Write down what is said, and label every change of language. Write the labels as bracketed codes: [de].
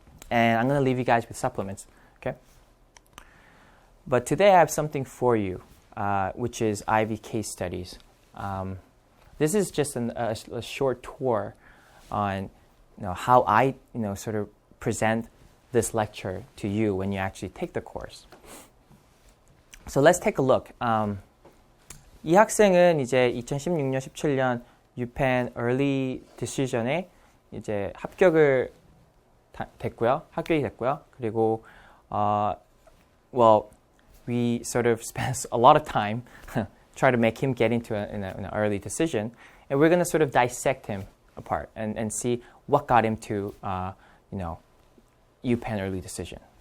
[en] And I'm going to leave you guys with supplements, okay? But today I have something for you, which is IV case studies. This is just a short tour on how I sort of present this lecture to you when you actually take the course. So let's take a look. [ko] 이 학생은 이제 2016년, 17년 UPenn Early Decision에 이제 합격이 됐고요. [en] 그리고 we sort of spent a lot of time try to make him get into an early decision, and we're going to sort of dissect him apart and see what got him to UPenn Early Decision.